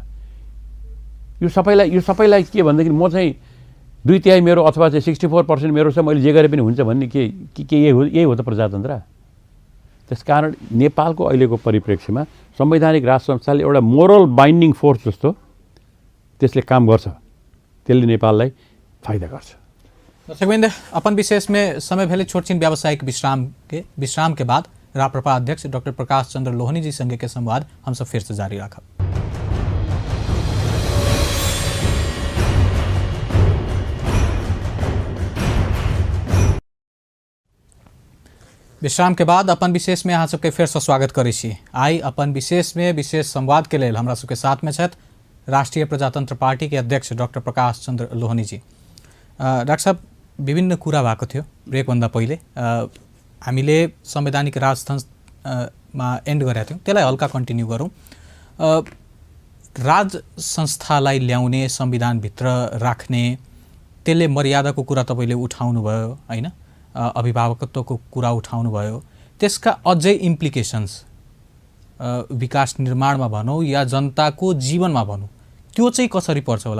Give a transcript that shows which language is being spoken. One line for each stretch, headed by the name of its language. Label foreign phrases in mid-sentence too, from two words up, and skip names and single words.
Nepali: यो सबैलाई के भनेदेखि म चाहिँ 2/3 मेरो अथवा चाहिँ 64% मेरो छ, मैले जे गरे पनि हुन्छ भन्ने के यही हो त प्रजातन्त्र? त्यसकारण नेपालको अहिलेको परिप्रेक्ष्यमा संवैधानिक राज संस्थाले एउटा
English: moral binding force
Nepali: जस्तो त्यसले काम गर्छ, त्यसले नेपाललाई फाइदा गर्छ।
Maithili: दर्शकवृन्द, अपन विशेष में समय भले छोटछिन व्यावसायिक विश्राम के बाद राप्रपा अध्यक्ष डॉक्टर प्रकाश चंद्र लोहनी जी संगे के संवाद हम सब फिर से जारी रखब। विश्राम के बाद अपन विशेष में अहाँ सबके फिर से स्वागत करै छी। आई अपन विशेष में विशेष संवाद के लेल हमरा सबके साथ में छथि राष्ट्रीय प्रजातंत्र पार्टी के अध्यक्ष डॉक्टर प्रकाश चंद्र लोहनी जी।
Nepali: डाक्टर साहब, विभिन्न कुरा भएको थियो ब्रेकभन्दा पहिले। हामीले संवैधानिक राजतन्त्रमा एन्ड गरेका थियौँ, त्यसलाई हल्का कन्टिन्यू गरौँ। राज संस्थालाई ल्याउने, संविधानभित्र राख्ने, त्यसले मर्यादाको कुरा तपाईँले उठाउनु भयो हैन, अभिभावकत्वको कुरा उठाउनु भयो, त्यसका अझै इम्प्लिकेसन्स विकास निर्माणमा भनौँ या जनताको जीवनमा भनौँ, त्यो चाहिँ कसरी पर्छ होला?